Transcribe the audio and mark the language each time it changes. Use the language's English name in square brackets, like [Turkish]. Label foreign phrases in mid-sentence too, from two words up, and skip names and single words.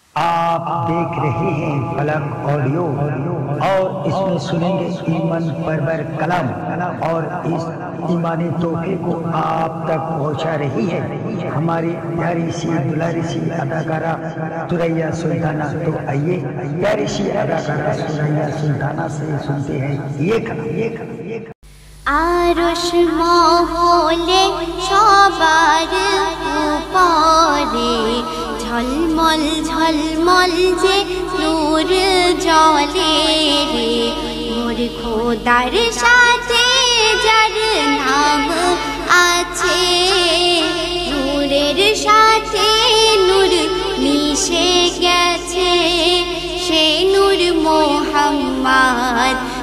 [Hindi] आप देख रहे हैं फलक ऑडियो और इसमें सुनेंगे ईमान परवर कलाम और इस ईमानी तोहफे को आप तक पहुंचा रही है हमारी प्यारी सी दुलारी सी अदाकारा सुरैया सुल्ताना। तो आइए प्यारी सी अदाकारा सुरैया सुल्ताना से सुनते हैं ये कलाम। [Bangla] আরুশ মহলে সবার উপরে ঝলমল ঝলমল যে নূর জ্বলে রে মোর খোদার সাথে যার নাম আছে নূরের সাথে নূর মিশে গেছে সে নূর মোহাম্মদ